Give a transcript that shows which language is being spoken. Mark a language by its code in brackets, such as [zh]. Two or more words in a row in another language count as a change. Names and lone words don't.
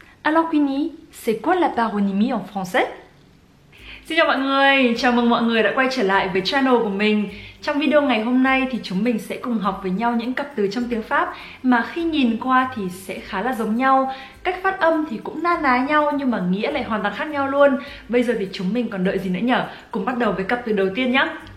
[fr] Alors Queenie, c'est quoi la paronymie en français? [vi] Xin chào mọi người, chào mừng mọi người đã quay trở lại với channel của mình. Trong video ngày hôm nay thì chúng mình sẽ cùng học với nhau những cặp từ trong tiếng Pháp mà khi nhìn qua thì sẽ khá là giống nhau. Cách phát âm thì cũng na ná nhau nhưng mà nghĩa lại hoàn toàn khác nhau luôn. Bây giờ thì chúng mình còn đợi gì nữa nhở? Cùng bắt đầu với cặp từ đầu tiên nhé.